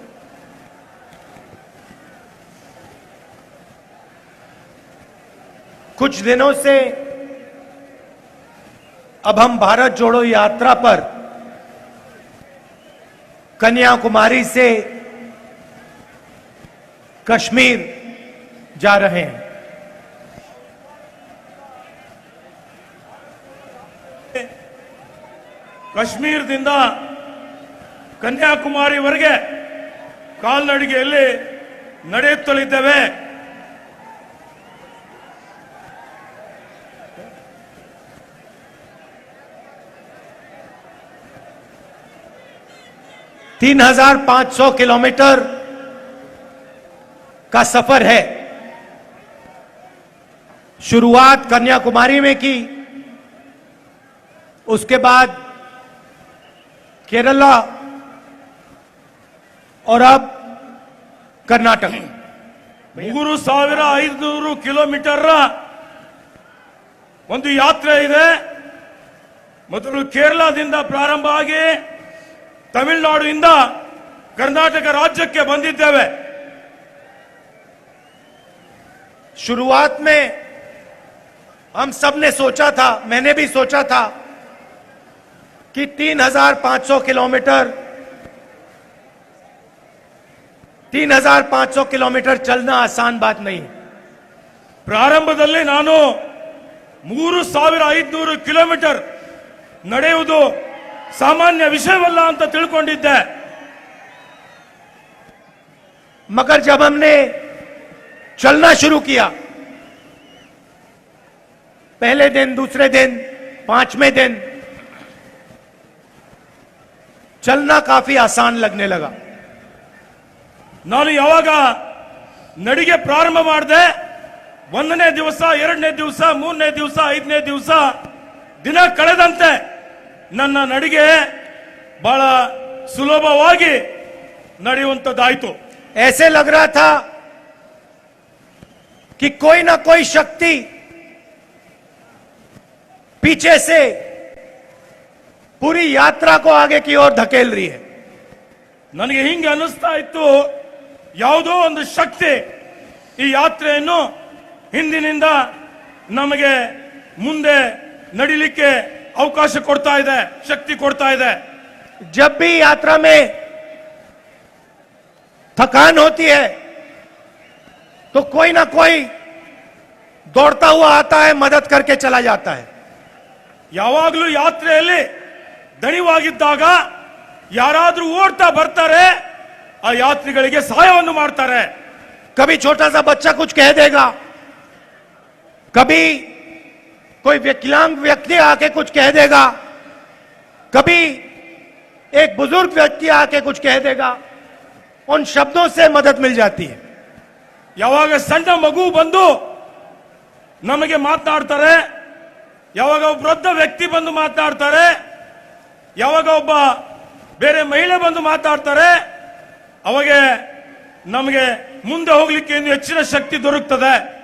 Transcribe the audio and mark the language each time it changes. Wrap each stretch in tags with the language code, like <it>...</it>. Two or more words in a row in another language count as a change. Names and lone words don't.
<hi>कुछ दिनों से अब हम भारत जोड़ो यात्रा पर कन्याकुमारी से कश्मीर जा रहे हैं।</hi> <kn>ಕಾಶ್ಮೀರದಿಂದ ಕನ್ಯಾಕುಮಾರಿವರೆಗೆ ಕಾಲ್ನಡಿಗೆಯಲ್ಲಿ ನಡೆಯುತ್ತಲಿದ್ದೇವೆ।</kn> <hi>तीन 3,500 किलोमीटर का सफर है। शुरुआत कन्याकुमारी में की, उसके बाद केरला और अब कर्नाटक।</hi> <kn>3,500 ಕಿಲೋಮೀಟರ್ ಒಂದು ಯಾತ್ರೆ ಇದೆ। ಮೊದಲು ಕೇರಳದಿಂದ ಪ್ರಾರಂಭ ಆಗಿ ತಮಿಳುನಾಡಿನಿಂದ कर्नाटक राज्यಕ್ಕೆ ಬಂದಿದ್ದೇವೆ।</kn> <hi>शुरुआत में हम सब ने सोचा था, मैंने भी सोचा था कि 3,500 किलोमीटर 3,500 किलोमीटर चलना आसान बात नहीं।</hi> <kn>ಪ್ರಾರಂಭದಲ್ಲಿ ನಾನು 3,500 ಕಿಲೋಮೀಟರ್ ನಡೆಯುವುದು ಸಾಮಾನ್ಯ ವಿಷಯವಲ್ಲ ಅಂತ ತಿಳ್ಕೊಂಡಿದ್ದೆ।</kn> <hi>मगर जब हमने चलना शुरू किया, पहले दिन, दूसरे दिन, 5वें दिन चलना काफी आसान लगने लगा।</hi> <kn>ನಾನು ಯಾವಾಗ ನಡಿಗೆ ಪ್ರಾರಂಭ ಮಾಡಿದೆ, 1ನೇ ದಿವಸ, 2ನೇ ದಿವಸ, 3ನೇ ದಿವಸ, 5ನೇ ದಿವಸ ದಿನ ಕಳೆದಂತೆ ನನ್ನ ನಡಿಗೆ ಬಹಳ ಸುಲಭವಾಗಿ ನಡೆಯುವಂತದ್ದಾಯಿತು।</kn> <hi>ऐसे लग रहा था कि कोई ना कोई शक्ति पीछे से पूरी यात्रा को आगे की ओर धकेल रही है।</hi> <kn>ನನಗೆ ಹಿಂಗೆ ಅನಿಸ್ತಾ ಇತ್ತು, ಯಾವುದೋ ಒಂದು ಶಕ್ತಿ ಈ ಯಾತ್ರೆಯನ್ನು ಹಿಂದಿನಿಂದ ನಮಗೆ ಮುಂದೆ ನಡಿಲಿಕ್ಕೆ ಅವಕಾಶ ಕೊಡ್ತಾ ಇದೆ, ಶಕ್ತಿ ಕೊಡ್ತಾ ಇದೆ।</kn> <hi>जब भी यात्रा में थकान होती है तो कोई ना कोई दौड़ता हुआ आता है, मदद करके चला जाता है।</hi> <kn>ಯಾವಾಗಲೂ ಯಾತ್ರೆಯಲ್ಲಿ ದಣಿವಾಗಿದ್ದಾಗ ಯಾರಾದ್ರೂ ಓಡ್ತಾ ಬರ್ತಾರೆ, ಆ ಯಾತ್ರಿಗಳಿಗೆ ಸಹಾಯವನ್ನು ಮಾಡ್ತಾರೆ।</kn> <hi>कभी छोटा सा बच्चा कुछ कह देगा, कभी कोई विकलांग व्यक्ति आके कुछ कह देगा, कभी एक बुजुर्ग व्यक्ति आके कुछ कह देगा, उन शब्दों से मदद मिल जाती है।</hi> <kn>ಯಾವಾಗ ಸಣ್ಣ ಮಗು ಬಂದು ನಮಗೆ ಮಾತನಾಡ್ತಾರೆ, ಯಾವಾಗ ಒಬ್ಬ ವೃದ್ಧ ವ್ಯಕ್ತಿ ಬಂದು ಮಾತನಾಡ್ತಾರೆ, ಯಾವಾಗ ಒಬ್ಬ ಬೇರೆ ಮಹಿಳೆ ಬಂದು ಮಾತಾಡ್ತಾರೆ, ಅವಾಗ ನಮಗೆ ಮುಂದೆ ಹೋಗ್ಲಿಕ್ಕೆ ಇನ್ನು ಹೆಚ್ಚಿನ ಶಕ್ತಿ ದೊರಕುತ್ತದೆ।</kn>